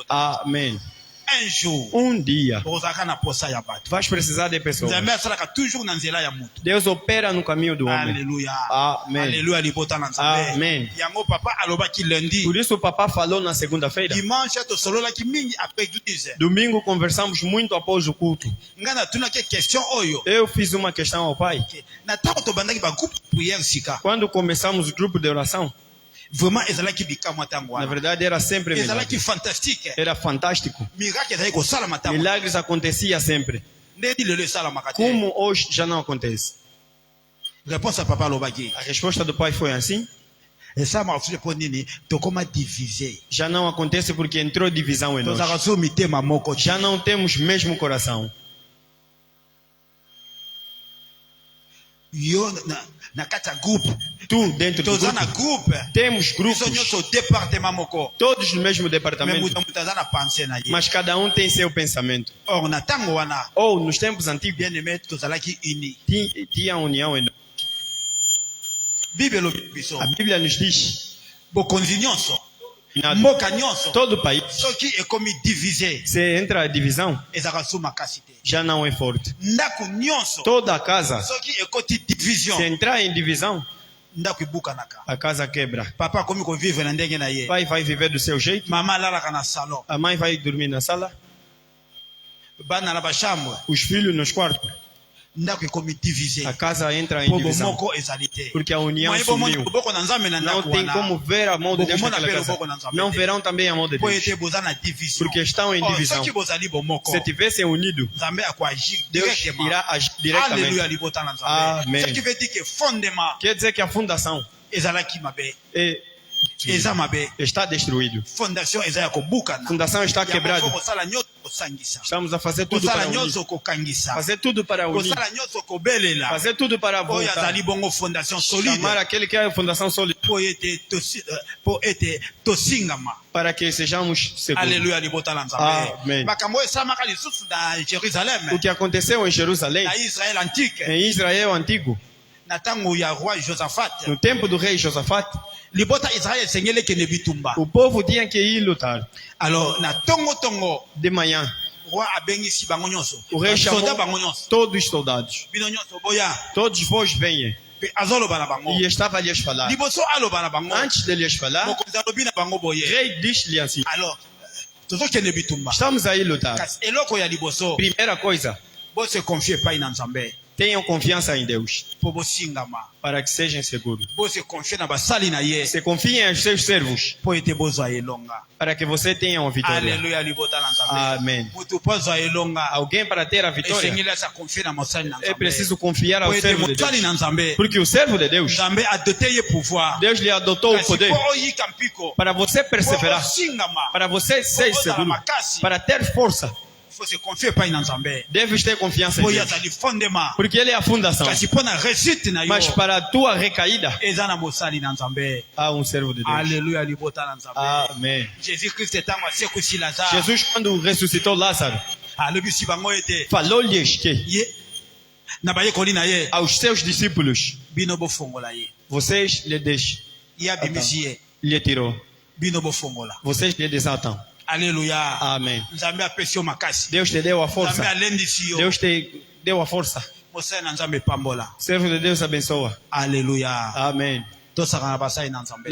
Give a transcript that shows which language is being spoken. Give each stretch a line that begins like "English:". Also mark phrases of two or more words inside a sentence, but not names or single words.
Portuguese: Amém.
French: un jour
Portuguese: Um dia
Lingala: okozalaka na posa ya bato
Portuguese: vais precisar de pessoas.
Lingala: nzambe asalaka toujours na nzela ya mutu
Portuguese: Deus opera no caminho do homem.
Lingala: alleluya
Portuguese: Amen.
Lingala: alleluya libota na nzambe
Portuguese: Amen.
Lingala: yango papa alobaki lundi
Portuguese: Por isso o papá falou na segunda-feira.
Lingala: dimanche tosololaki mingi
French: après église
Portuguese: Domingo conversamos muito após o culto.
Lingala: ngai natunaki question oyo
Portuguese: Eu fiz uma questão ao pai.
Lingala: na ntango tobandaki bagroupe prière sika
Portuguese: Quando começamos o grupo de oração,
Lingala: vraiment ezalaki bikamwa ntango na wana
Portuguese: verdade era sempre milagre.
Lingala: ezalaki fantastique
Portuguese: Era fantástico.
Lingala: miracle ezalaki kosalama ntango
Portuguese: Milagres acontecia sempre.
Lingala: ndeti lelo esalamaka te
Portuguese: Como hoje já não acontece.
Lingala: réponse ya papa alobaki
Portuguese: A resposta do pai foi assim.
Lingala: esalamaka susu mpo nini tokóma divise
Portuguese: Já não acontece porque entrou divisão em nós.
Lingala: tozalaka so mitema moko te
Portuguese: Já não temos mesmo coração.
Lingala: yo na kati ya groupe
Portuguese: Tu dentro do
Lingala: toza na
Portuguese: grupo.
Lingala: groupe
Portuguese: Temos
Lingala: biso
Portuguese: grupos,
Lingala: nyonso département moko
Portuguese: todos no mesmo me departamento.
Lingala: moto aza na pense na ye
Portuguese: Mas cada um tem seu pensamento.
Lingala: or na ntango wana
Portuguese: Ou nos tempos antigos,
French: bien aimé
Lingala: tozalaki uni
Portuguese: tinha união em nós.
Lingala: bible elobi biso
Portuguese: A Bíblia nos diz,
Lingala: bokonzi nyonso
Portuguese: nada,
Lingala: mboka nyonso
Portuguese: todo o país,
Lingala: soki ekomi divise
Portuguese: se entra a divisão,
Lingala: ezalaka so makasi te
Portuguese: já não é forte.
Lingala: ndako nyonso
Portuguese: Toda a casa,
Lingala: soki ekoti division
Portuguese: se entrar em divisão,
Lingala: ndako ebukanaka
Portuguese: a casa quebra.
Lingala: papa akomi kovivre na ndenge na ye
Portuguese: O pai vai viver do seu jeito,
Lingala: mama alalaka na salon
Portuguese: a mãe vai dormir na sala,
Lingala: bana na bachambre
Portuguese: os filhos nos quartos.
Lingala: ndako ekomi divise
Portuguese: A casa entra em
Lingala: mpo
Portuguese: divisão,
Lingala: bomoko ezali te
Portuguese: porque a união
Lingala: moye bomoni
Portuguese: sumiu.
Lingala: loboko na nzambe na
Portuguese: Não
Lingala: ndako
Portuguese: tem
Lingala: wana
Portuguese: como ver a mão de Deus naquela casa. Não verão também a mão de
Lingala: mpo
Portuguese: Deus,
Lingala: ete boza na division
Portuguese: porque estão em Oh, divisão.
Lingala: soki bozali bomoko
Portuguese: Se tivessem unido,
Lingala: nzambe akoagir
Portuguese: Deus
Lingala: directement
Portuguese: irá agir
Lingala: alleluya
Portuguese: diretamente.
Lingala: libota na nzambe
Portuguese: Amen.
French: ce qui veut dire que fondement
Portuguese: Quer dizer que a fundação
Lingala: ezalaki mabe eza mabe
Portuguese: está destruído.
Lingala: fondation eza ya kobukana
Portuguese: A fundação está
Lingala: Yango
Portuguese: quebrada.
Lingala: fo kosala nyonso kosangisa
Portuguese: Estamos a fazer tudo para
Lingala: kosala
Portuguese: unir.
Lingala: nyonso kokangisa
Portuguese: Fazer tudo para unir.
Lingala: kosala nyonso kobelela
Portuguese: Fazer tudo para
Lingala: oyo
Portuguese: voltar.
Lingala: azali bongo fondation solide
Portuguese: Chamar aquele que é a fundação sólida
Lingala: mpo ete tosingama
Portuguese: para que sejamos seguros.
Lingala: alleluya libota na nzambe
Portuguese: Amen.
Lingala: makambo oyo esalamaka lisusu na jérusalem
Portuguese: O que aconteceu em Jerusalém,
Lingala: na israel antique
Portuguese: em Israel antigo,
Lingala: na ntango ya roi josaphat
Portuguese: no tempo do rei Josafat,
Lingala: libota israel esengeli ekende bitumba
Portuguese: o povo tinha que ir lutar
Lingala: alors na tongo
Portuguese: de manhã.
Lingala: roi abengisi bango nyonso
Portuguese: O rei chamou
Lingala: soda bango nyonso
Portuguese: todos os soldados.
Lingala: bino nyonso boya
Portuguese: Todos vós venham.
Lingala: pe azoloba na bango
Portuguese: E estava a lhes falar.
Lingala: liboso aloba na bango
Portuguese: Antes de lhes falar,
Lingala: mokonzi alobi na bango
Portuguese: o
Lingala: boye
Portuguese: rei disse-lhe assim:
Lingala: alors tozokende bitumba
Portuguese: estamos aí lutar.
Lingala: kasi eloko ya liboso
Portuguese: Primeira coisa,
Lingala: bose confie epai na nzambe
Portuguese: tenham confiança em Deus,
Lingala: mpo bosingama
Portuguese: para que sejam seguros.
Lingala: bose confie na basali na ye
Portuguese: Se confiem aos seus servos,
Lingala: mpo ete bozwa elonga
Portuguese: para que você tenha uma vitória.
Lingala: aleluya libota na nzambe
Portuguese: Amém.
Lingala: mutu mpo azwa elonga
Portuguese: Alguém para ter a vitória
Lingala: esengeli asa confie na mosali na
Portuguese: é
Lingala: nzambe
Portuguese: preciso confiar
Lingala: mpo
Portuguese: ao
Lingala: ete
Portuguese: servo de
Lingala: mosali
Portuguese: Deus.
Lingala: na nzambe
Portuguese: Porque o servo de Deus,
Lingala: nzambe adote ye pouvoir
Portuguese: Deus lhe adotou o
Lingala: kasi
Portuguese: poder
Lingala: mpo oyika mpiko
Portuguese: para você
Lingala: mpo
Portuguese: perseverar,
Lingala: osingama
Portuguese: para você ser seguro, para ter força.
Lingala: fo se confie epai na nzambe
Portuguese: Deves ter confiança em
Lingala: mpo ye
Portuguese: Deus,
Lingala: azali fondema
Portuguese: porque Ele é a fundação.
Lingala: kasi mpo na réussite na yo
Portuguese: Mas para a tua recaída,
Lingala: eza na mosali na nzambe
Portuguese: há um servo de Deus.
Lingala: aleluya libota na nzambe
Portuguese: Amém.
Lingala: jésus christ ntango asekusi lazare
Portuguese: Jesus, quando ressuscitou Lázaro,
Lingala: alobisi bango ete
Portuguese: falou-lhes que
Lingala: ye na bayekoli na ye
Portuguese: aos seus discípulos,
Lingala: bino bofongola ye
Portuguese: vocês lhe deixam,
Lingala: ye abimisi ye
Portuguese: lhe tirou,
Lingala: bino bofongola
Portuguese: vocês lhe desatam.
Lingala: aleluya
Portuguese: Amém.
Lingala: nzambe apesi yo makasi
Portuguese: Deus te deu a
Lingala: nzambe
Portuguese: força.
Lingala: alendisi yo
Portuguese: Deus te deu a força.
Lingala: mosali na nzambe epambola
Portuguese: Servo de Deus abençoa.
Lingala: aleluya
Portuguese: Amém.
Lingala: tosaka na basali na nzambe